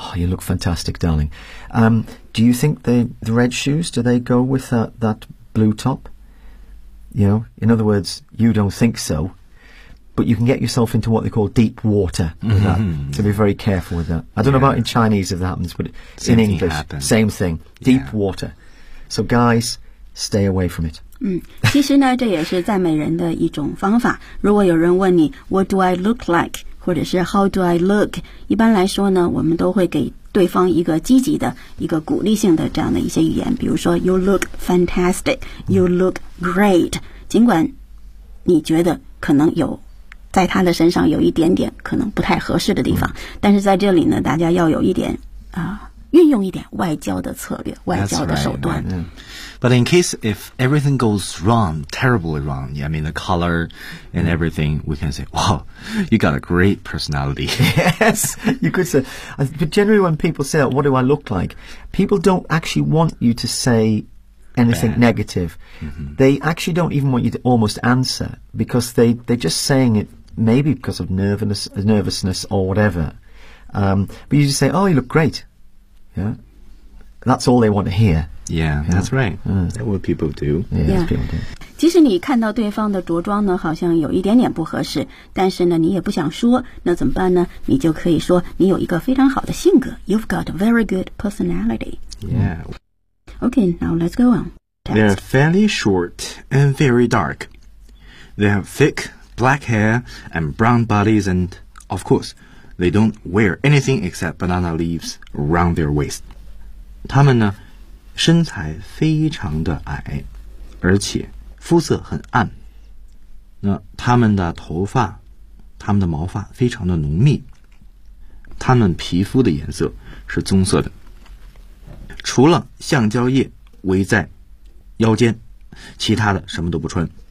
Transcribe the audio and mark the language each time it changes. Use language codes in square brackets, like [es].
[en] Oh, you look fantastic, darling. Do you think the red shoes, do they go with that blue top? You know, in other words, you don't think so. But you can get yourself into what they call deep water with that. So be very careful with that. I don't know about in Chinese if that happens, but in English, same thing. Deep water. So guys, stay away from it. [zh] 其实呢，这也是赞美人的一种方法。如果有人问你 [en] What do I look like? [zh] 或者是 [en] How do I look? [zh] 一般来说呢，我们都会给对方一个积极的一个鼓励性的这样的一些语言，比如说 [en] You look fantastic, You look great. [zh] 尽管你觉得可能有在他的身上有一点点可能不太合适的地方，但是在这里呢，大家要有一点运用一点外交的策略，外交的手段。 [en] But in case if everything goes wrong, terribly wrong, I mean the color and everything, we can say, wow, you got a great personality. Yes, you could say. But generally when people say, what do I look like? People don't actually want you to say anything negative. They actually don't even want you to almost answer because they're just saying it maybe because of nervousness or whatever. But you just say, oh, you look great. Yeah. That's all they want to hear. Yeah, that's right. That's what people do. Yeah. [zh] 即使你看到对方的着装呢，好像有一点点不合适，但是呢，你也不想说，那怎么办呢？你就可以说你有一个非常好的性格。 [en] You've got a very good personality. Yeah. Okay, now let's go on. They are fairly short and very dark. They have thick black hair and brown bodies, and of course, they don't wear anything except banana leaves around their waist. [zh] 他们呢？身材非常的矮，而且肤色很暗。那他们的头发，他们的毛发非常的浓密。他们皮肤的颜色是棕色的。除了橡胶叶围在腰间，其他的什么都不穿。